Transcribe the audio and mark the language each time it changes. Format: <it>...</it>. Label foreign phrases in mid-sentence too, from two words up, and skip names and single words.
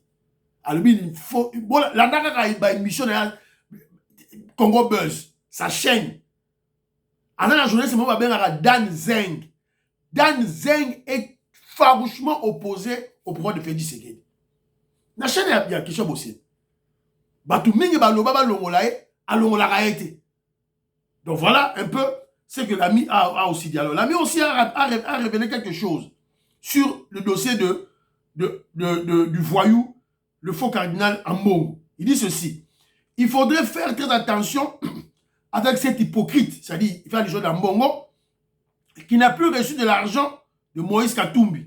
<fr>Alors, il faut... Bon, la dernière émission de Congo Buzz, sa chaîne. En la journée, c'est moi qui m'appelle Dan Zeng. Dan Zeng est farouchement opposé au pouvoir de Félix Tshisekedi. La chaîne, il y a quelque chose aussi.</fr> <ln>Batu mingi baloba balongolae, alongolaka été.</ln> <fr>Donc voilà un peu ce que l'ami a aussi dit. Alors l'ami aussi a révélé quelque chose sur le dossier du voyou, le faux cardinal Ambongo. Il dit ceci: il faudrait faire très attention avec cet hypocrite, c'est-à-dire il fait les choses d'Ambongo, qui n'a plus reçu de l'argent de Moïse Katumbi.</fr>